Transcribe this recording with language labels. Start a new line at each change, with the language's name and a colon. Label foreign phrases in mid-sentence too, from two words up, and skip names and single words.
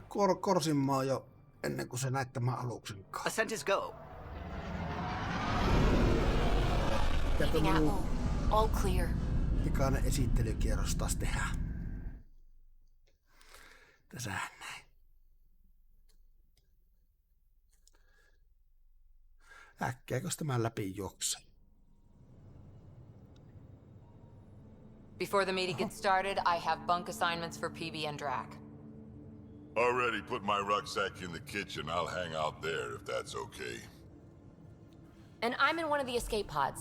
Finnish: korsimaan jo ennen kuin se näit tämän aluksen kanssa.
English: Ascent is go. All clear.
Finnish: Pikainen esittelykierros taas tehdään. Tässähän näin. Äkkiäkös tämän läpi juoksee?
English: Before the meeting gets started, I have bunk assignments for PB and Drac. Already put my rucksack in the kitchen. I'll hang out there if that's okay. And I'm in one of the escape pods.